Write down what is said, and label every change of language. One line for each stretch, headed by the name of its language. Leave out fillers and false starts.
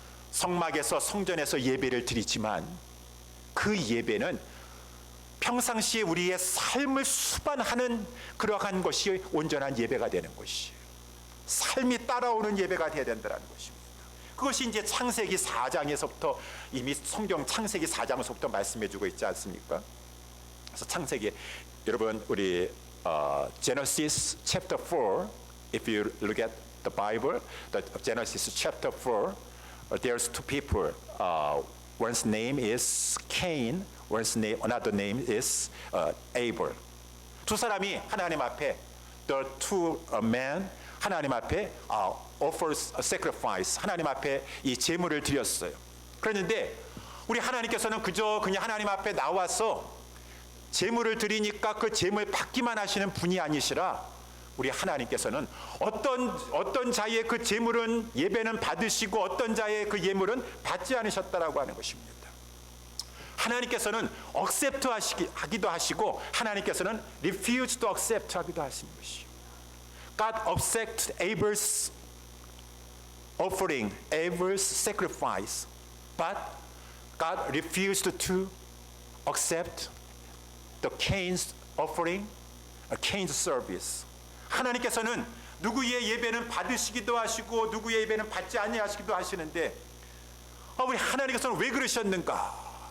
Korean: 성막에서, 성전에서 예배를 드리지만 그 예배는 평상시에 우리의 삶을 수반하는 그러한 것이 온전한 예배가 되는 것이에요. 삶이 따라오는 예배가 되어야 된다는 것입니다. 그것이 이제 창세기 4장에서부터 이미 성경 창세기 4장에서부터 말씀해주고 있지 않습니까? 그래서 창세기, 여러분 우리
English: Genesis chapter 4, if you look at the Bible, the Genesis chapter 4, there's two people. One's name is Cain, another name is Abel.
Korean: 두 사람이 하나님 앞에,
English: the two men,
Korean: 하나님 앞에
English: offers a sacrifice,
Korean: 하나님 앞에 이 제물을 드렸어요. 그랬는데 우리 하나님께서는 그냥 하나님 앞에 나와서 제물을 드리니까 그 제물 받기만 하시는 분이 아니시라 우리 하나님께서는 어떤 자의 그 제물은 예배는 받으시고 어떤 자의 그 예물은 받지 않으셨다라고 하는 것입니다. 하나님께서는 accept 하기도 하시고 하나님께서는
English: refuse to accept
Korean: 하기도 하시는 것이요.
English: God accepted Abel's offering, Abel's sacrifice, but God refused to accept the Cain's offering, Cain's service.
Korean: 하나님께서는 누구의 예배는 받으시기도 하시고 누구의 예배는 받지 아니하시기도 하시는데 우리 하나님께서는 왜 그러셨는가?